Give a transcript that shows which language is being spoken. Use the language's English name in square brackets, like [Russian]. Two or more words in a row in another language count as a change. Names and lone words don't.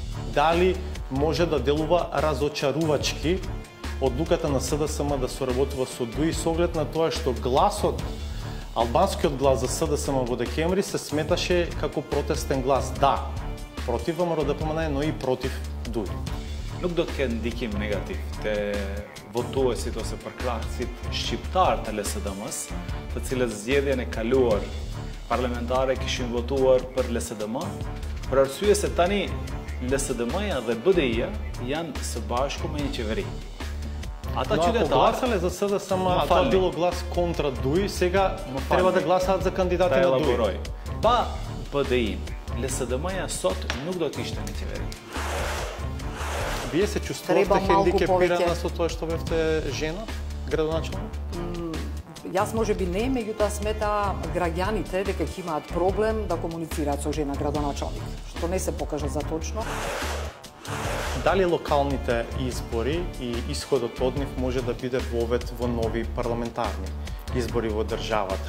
[Macedonian] дали може да делува разочарувачки одлуката на СДСМ да соработува со ДУИ со оглед на тоа што гласот, албанскиот глас за СДСМ во декември се сметаше како протестен глас. Да, против ВМРО-ДПМНЕ, но и против ДУИ. [Albanian] Nuk do të ketë ndikim negativ te votuesit ose përkrahësit shqiptar të LSDM-s, të cilët zgjedhjen e kaluar parlamentare kishin votuar për LSDM, për arsye se tani LSDM-ja dhe BDI-ja janë së bashku me një qeveri. Ата [Macedonian] Но ако гласале за СДСМ, а тоа било глас контра ДУИ, сега треба да гласаат за кандидати на ДУИ. [Albanian] Па BDI, LSDM-ja sot nuk do të ishte në qeveri. [Macedonian] Вие се чувствувате хендикепирана со тоа што бевте жена, градоначалник? Јас може би не, меѓутоа смета граѓаните дека ќе имаат проблем да комуницираат со жена градоначалник, што не се покажа за точно. Дали локалните избори и исходот од нив може да биде вовед во нови парламентарни избори во државата?